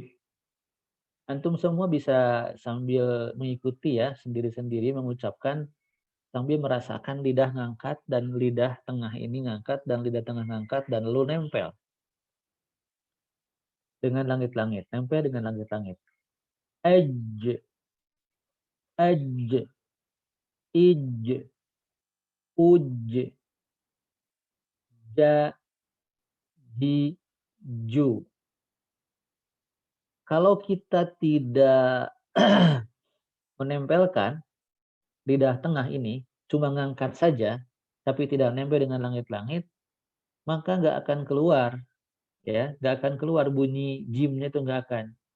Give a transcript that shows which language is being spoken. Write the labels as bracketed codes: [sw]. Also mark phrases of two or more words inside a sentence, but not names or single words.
[id] Antum semua bisa sambil mengikuti ya, sendiri-sendiri mengucapkan sambil merasakan lidah ngangkat dan lidah tengah ini ngangkat dan lidah tengah ngangkat dan lalu nempel dengan langit-langit, nempel dengan langit-langit. Edge, edge, ij, uj, ja, ji, ju. Kalau kita tidak menempelkan lidah tengah ini, cuma ngangkat saja, tapi tidak nempel dengan langit-langit, maka nggak akan keluar, ya, nggak akan keluar bunyi jimnya itu nggak akan.